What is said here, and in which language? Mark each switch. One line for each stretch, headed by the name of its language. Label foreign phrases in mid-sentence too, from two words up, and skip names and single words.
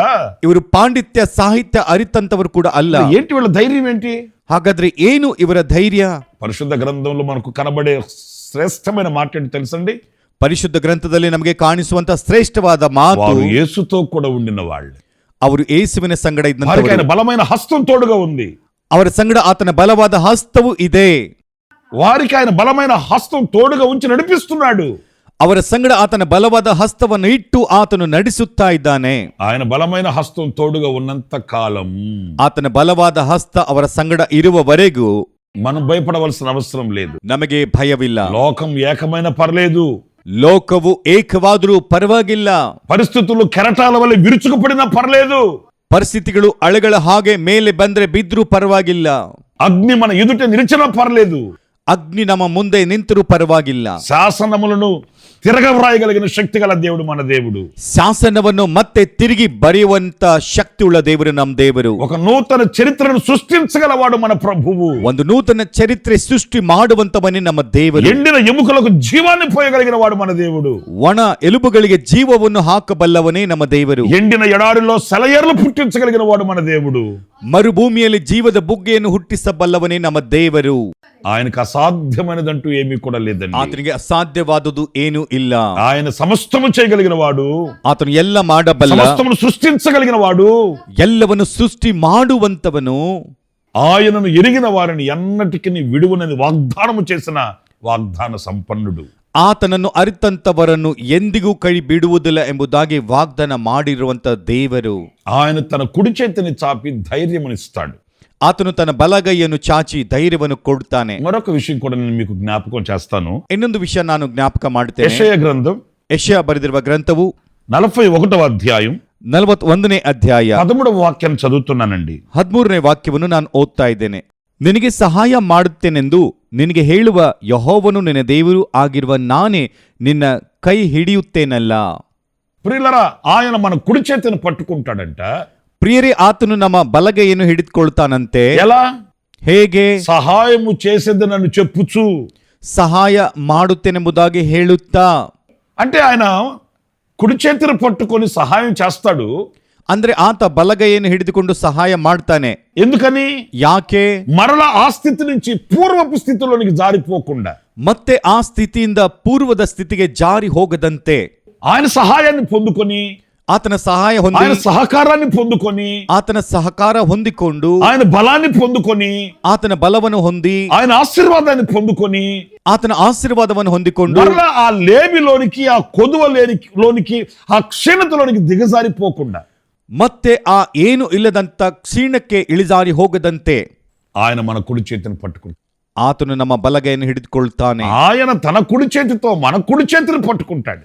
Kannada: ಇವರು ಪಾಂಡಿತ್ಯ ಸಾಹಿತ್ಯ ಅರಿತಂತವರು ಕೂಡ ಅಲ್ಲ.
Telugu: ఏంటి వీళ్ళ ధైర్యం ఏంటి?
Kannada: ಹಾಗಾದ್ರೆ ಏನು ಇವರ ಧೈರ್ಯ?
Telugu: పరిశుద్ధ గ్రంథంలో మనకు కనబడే శ్రేష్టమైన మాట ఏంటి తెలుసండి?
Kannada: ಪರಿಶುದ್ಧ ಗ್ರಂಥದಲ್ಲಿ ನಮಗೆ ಕಾಣಿಸುವಂತ ಶ್ರೇಷ್ಠವಾದ ಮಾತು,
Telugu: వారు యేసుతో కూడా ఉండిన వాళ్ళు,
Kannada: ಅವರು ಯೇಸುವಿನ ಸಂಗಡ
Telugu: వారికి
Kannada: ಇದ್ದಂತವರು,
Telugu: ఆయన బలమైన హస్తం తోడుగా ఉంది.
Kannada: ಅವರ ಸಂಗಡ ಆತನ ಬಲವಾದ ಹಸ್ತವು ಇದೆ.
Telugu: వారికి ఆయన బలమైన హస్తం తోడుగా ఉంచి నడిపిస్తున్నాడు.
Kannada: ಅವರ ಸಂಗಡ ಆತನ ಬಲವಾದ ಹಸ್ತವನ್ನು ಇಟ್ಟು ಆತನು ನಡೆಸುತ್ತಾ ಇದ್ದಾನೆ.
Telugu: ఆయన బలమైన హస్తం తోడుగా ఉన్నంత కాలం
Kannada: ಆತನ ಬಲವಾದ ಹಸ್ತ ಅವರ ಸಂಗಡ ಇರುವವರೆಗೂ
Telugu: మనం భయపడవలసిన అవసరం లేదు.
Kannada: ನಮಗೆ ಭಯವಿಲ್ಲ.
Telugu: లోకం ఏకమైన పర్లేదు,
Kannada: ಲೋಕವು ಏಕವಾದರೂ ಪರವಾಗಿಲ್ಲ,
Telugu: పరిస్థితులు కెరటాల వల్ల విరుచుకుపడినా పర్లేదు,
Kannada: ಪರಿಸ್ಥಿತಿಗಳು ಅಲೆಗಳ ಹಾಗೆ ಮೇಲೆ ಬಂದ್ರೆ ಬಿದ್ರೂ ಪರವಾಗಿಲ್ಲ,
Telugu: అగ్ని మన ఎదుట నిలిచినా పర్లేదు,
Kannada: ಅಗ್ನಿ ನಮ್ಮ ಮುಂದೆ ನಿಂತರೂ ಪರವಾಗಿಲ್ಲ,
Telugu: శాసనములను తిరగవ్రాయగలిగిన శక్తి గల దేవుడు మన దేవుడు.
Kannada: ಶಾಸನವನ್ನು ಮತ್ತೆ ತಿರುಗಿ ಬರೆಯುವಂತ ಶಕ್ತಿ ಉಳ್ಳ ದೇವರು ನಮ್ಮ ದೇವರು.
Telugu: ఒక నూతన చరిత్రను సృష్టించగలవాడు మన ప్రభువు.
Kannada: ಒಂದು ನೂತನ ಚರಿತ್ರೆ ಸೃಷ್ಟಿ ಮಾಡುವಂತವನೇ ನಮ್ಮ ದೇವರು.
Telugu: ఎండిన ఎముకలకు జీవాన్ని పోయగలిగిన వాడు మన దేవుడు.
Kannada: ಒಣ ಎಲುಬುಗಳಿಗೆ ಜೀವವನ್ನು ಹಾಕಬಲ್ಲವನೇ ನಮ್ಮ ದೇವರು.
Telugu: ఎండిన ఎడారిలో సెలయేర్లు పుట్టించగలిగిన వాడు మన దేవుడు.
Kannada: ಮರುಭೂಮಿಯಲ್ಲಿ ಜೀವದ ಬುಗ್ಗೆಯನ್ನು ಹುಟ್ಟಿಸಬಲ್ಲವನೇ ನಮ್ಮ ದೇವರು.
Telugu: ఆయనకు అసాధ్యమైనదంటూ ఏమీ కూడా లేదండి.
Kannada: ಆತನಿಗೆ ಅಸಾಧ್ಯವಾದುದು ಏನೂ ಇಲ್ಲ.
Telugu: ఆయన సమస్తము చేయగలిగిన వాడు,
Kannada: ಆತನು ಎಲ್ಲ ಮಾಡಬಲ್ಲ,
Telugu: సమస్తమును సృష్టించగలిగిన వాడు,
Kannada: ಎಲ್ಲವನ್ನು ಸೃಷ್ಟಿ ಮಾಡುವಂತವನು,
Telugu: ఆయనను ఎరిగిన వారిని ఎన్నటికీ విడువనని వాగ్దానము చేసిన వాగ్దాన సంపన్నుడు.
Kannada: ಆತನನ್ನು ಅರಿತಂತವರನ್ನು ಎಂದಿಗೂ ಕೈ ಬಿಡುವುದಿಲ್ಲ ಎಂಬುದಾಗಿ ವಾಗ್ದಾನ ಮಾಡಿರುವಂತ ದೇವರು.
Telugu: ఆయన తన కుడి చేతిని చాపి ధైర్యమునిస్తాడు.
Kannada: ಆತನು ತನ್ನ ಬಲಗೈಯನ್ನು ಚಾಚಿ ಧೈರ್ಯವನ್ನು ಕೊಡುತ್ತಾನೆ.
Telugu: మరొక విషయం కూడా నేను మీకు జ్ఞాపకం చేస్తాను.
Kannada: ಇನ್ನೊಂದು ವಿಷಯ ನಾನು ಜ್ಞಾಪಕ ಮಾಡುತ್ತೇನೆ.
Telugu: యెషయా గ్రంథం
Kannada: ಯೆಶಾಯ ಬರೆದಿರುವ ಗ್ರಂಥವು
Telugu: 41వ అధ్యాయం
Kannada: 41ನೇ ಅಧ್ಯಾಯ
Telugu: 13వ వాక్యం చదువుతున్నానండి.
Kannada: 13ನೇ ವಾಕ್ಯವನ್ನು ನಾನು ಓದ್ತಾ ಇದ್ದೇನೆ. ನಿನಗೆ ಸಹಾಯ ಮಾಡುತ್ತೇನೆಂದು ನಿನಗೆ ಹೇಳುವ ಯೆಹೋವನು ನಿನ್ನ ದೇವರು ಆಗಿರುವ ನಾನೇ ನಿನ್ನ ಕೈ ಹಿಡಿಯುತ್ತೇನಲ್ಲ.
Telugu: ప్రియులరా, ఆయన మన కుడి చేతిని పట్టుకుంటాడంట.
Kannada: ಪ್ರಿಯರೇ, ಆತನು ನಮ್ಮ ಬಲಗೈಯನ್ನು ಹಿಡಿದುಕೊಳ್ತಾನಂತೆ.
Telugu: ఎలా?
Kannada: ಹೇಗೆ?
Telugu: సహాయము చేసేది నన్ను చెప్పుచు,
Kannada: ಸಹಾಯ ಮಾಡುತ್ತೇನೆಂಬುದಾಗಿ ಹೇಳುತ್ತಾ.
Telugu: అంటే ఆయన కుడి చేతిని పట్టుకొని సహాయం చేస్తాడు.
Kannada: ಅಂದ್ರೆ ಆತ ಬಲಗೈಯನ್ನು ಹಿಡಿದುಕೊಂಡು ಸಹಾಯ ಮಾಡ್ತಾನೆ.
Telugu: ఎందుకని?
Kannada: ಯಾಕೆ?
Telugu: మరలా ఆ స్థితి నుంచి పూర్వపు స్థితిలోనికి జారిపోకుండా,
Kannada: ಮತ್ತೆ ಆ ಸ್ಥಿತಿಯಿಂದ ಪೂರ್ವದ ಸ್ಥಿತಿಗೆ ಜಾರಿ ಹೋಗದಂತೆ
Telugu: ఆయన సహాయాన్ని పొందుకొని,
Kannada: ಆತನ ಸಹಾಯ ಹೊಂದಿ,
Telugu: ఆయన సహకారాన్ని పొందుకొని,
Kannada: ಆತನ ಸಹಕಾರ ಹೊಂದಿಕೊಂಡು,
Telugu: ఆయన బలాన్ని పొందుకొని,
Kannada: ಆತನ ಬಲವನ್ನು ಹೊಂದಿ,
Telugu: ఆయన ఆశీర్వాదాన్ని పొందుకొని,
Kannada: ಆತನ ಆಶೀರ್ವಾದವನ್ನು ಹೊಂದಿಕೊಂಡು
Telugu: మరలా ఆ లేమిలోనికి, ఆ కొదువ లోనికి, ఆ క్షీణతలోనికి దిగజారిపోకుండా,
Kannada: ಮತ್ತೆ ಆ ಏನು ಇಲ್ಲದಂತ ಕ್ಷೀಣಕ್ಕೆ ಇಳಿಜಾರಿ ಹೋಗದಂತೆ
Telugu: ఆయన మన కుడి చేతిని పట్టుకుంటాడు.
Kannada: ಆತನು ನಮ್ಮ ಬಲಗೈಯನ್ನು ಹಿಡಿದುಕೊಳ್ತಾನೆ.
Telugu: ఆయన తన కుడి చేతితో మన కుడి చేతిని పట్టుకుంటాడు.